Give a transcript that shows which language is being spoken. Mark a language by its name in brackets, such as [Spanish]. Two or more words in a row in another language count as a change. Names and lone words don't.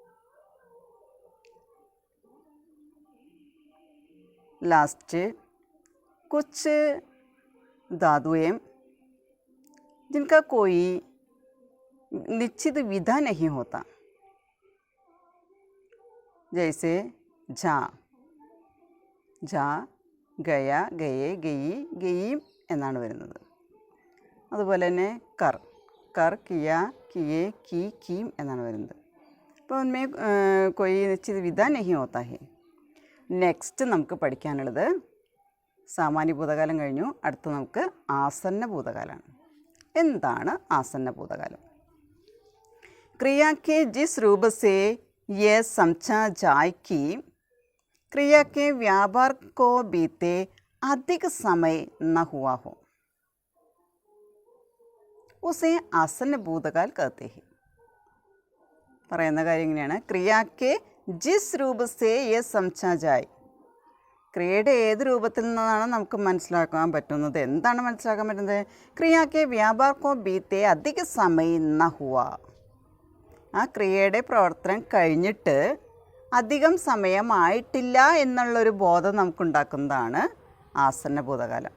[Hindi] लास्ट, कुछ धातुएं जिनका कोई निश्चित विधा नहीं होता। जैसे जा, जा, गया, गए, गई, गई [Malayalam] എന്നാണ് വരുന്നത്. അതുപോലെ തന്നെ [Hindi] कर, कर, किया, किए, की, कीम [Malayalam] എന്നാണ് വരുന്നത്. [Hindi] അപ്പോൾ उनमें कोई निश्चित विधा नहीं होता है. [Malayalam] നെക്സ്റ്റ് നമുക്ക് പഠിക്കാനുള്ളത് സാമാന്യ ഭൂതകാലം കഴിഞ്ഞു. അടുത്ത് നമുക്ക് ആസന്ന ഭൂതകാലമാണ്. എന്താണ് ആസന്ന ഭൂതകാലം? [Hindi] क्रिया के जिस रूप से यह समझा जाए कि क्रिया के व्यापार को बीते अधिक समय न हुआ हो उसे आसन्न भूतकाल कहते हैं। [Malayalam] പറയുന്ന കാര്യം ഇങ്ങനെയാണ്, [Hindi] क्रिया के जिस रूप से ये समझा जाए. [Malayalam] ക്രിയയുടെ ഏത് രൂപത്തിൽ നിന്നാണ് നമുക്ക് മനസ്സിലാക്കാൻ പറ്റുന്നത്? എന്താണ് മനസ്സിലാക്കാൻ പറ്റുന്നത്? [Hindi] क्रिया के व्यापार को बीते अधिक समय न हुआ. [Malayalam] ആ ക്രിയയുടെ പ്രവർത്തനം കഴിഞ്ഞിട്ട് അധികം സമയമായിട്ടില്ല എന്നുള്ളൊരു ബോധം നമുക്കുണ്ടാക്കുന്നതാണ് ആസന്ന ഭൂതകാലം.